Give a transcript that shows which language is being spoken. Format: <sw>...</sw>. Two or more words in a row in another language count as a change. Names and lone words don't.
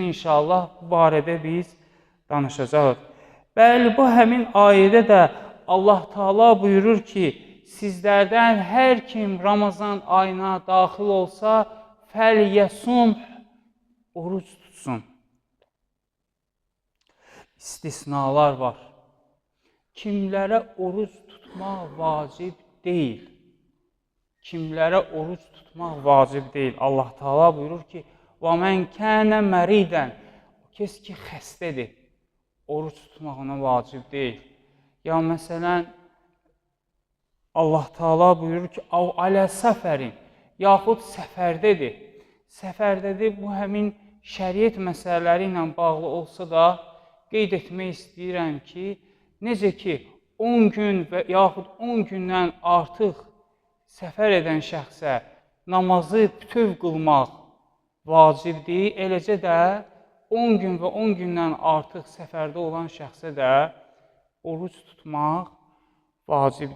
<az>İnşallah bu barədə biz danışacağıq. Bəli, bu həmin ayədə də Allah Taala buyurur ki, sizlərdən hər kim Ramazan ayına daxil olsa, fəlyəsum, oruc tutsun. İstisnalar var. Kimlərə oruc tutmaq vacib deyil. Kimlərə oruc tutmaq vacib deyil. Allah Taala buyurur ki,</az> <ar>وَمَنْ كَانَ مَرِيدًا.</ar> <az>Kes ki xəstədir, oruç tutmaq ona vacib deyil. Ya məsələn, Allah Taala buyurur ki,</az> <ar>"أو على سفر",</ar> <az>yaxud səfərdədir. Səfərdədir, bu həmin şəriət məsələləri ilə bağlı olsa da qeyd etmək istəyirəm ki, necə ki 10 gün və yaxud 10 gündən artıq səfər edən şəxsə namazı bütöv qılmaq vacibdir, eləcə də 10 gün və 10 gündən artıq səfərdə olan şəxsə də oruç tutmaq vacibdir.</az>